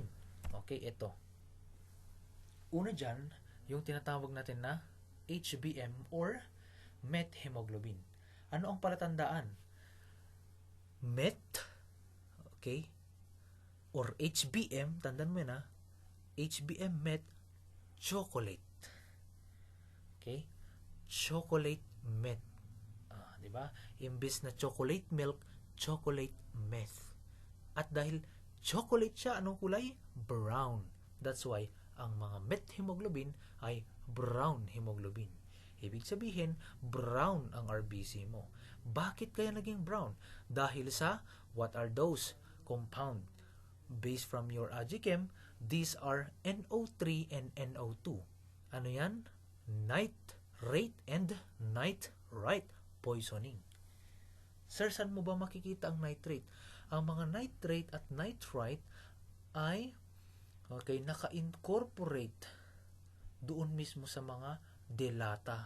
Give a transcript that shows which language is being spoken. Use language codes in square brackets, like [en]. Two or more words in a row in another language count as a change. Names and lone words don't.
[tl] Okay, ito. Una dyan, yung tinatawag natin na [en] HbM or methemoglobin. [tl] Ano ang palatandaan? Met, okay, [en] or HbM, [tl] tandaan mo yun [en] HbM met chocolate. Okay? Chocolate met. [tl] Di ba? Imbes na [en] chocolate milk, chocolate meth. [tl] At dahil chocolate siya, anong kulay? Brown. [en] That's why [tl] ang mga methemoglobin ay [en] brown hemoglobin. [tl] Ibig sabihin, brown ang RBC mo. Bakit kaya naging brown? Dahil sa, [en] what are those? Compound. Based from your AGChem, these are NO3 and NO2. [tl] Ano yan? [en] Nitrate and nitrite poisoning. [tl] Sir, saan mo ba makikita ang nitrate? Ang mga nitrate at nitrite ay naka-incorporate doon mismo sa mga delata.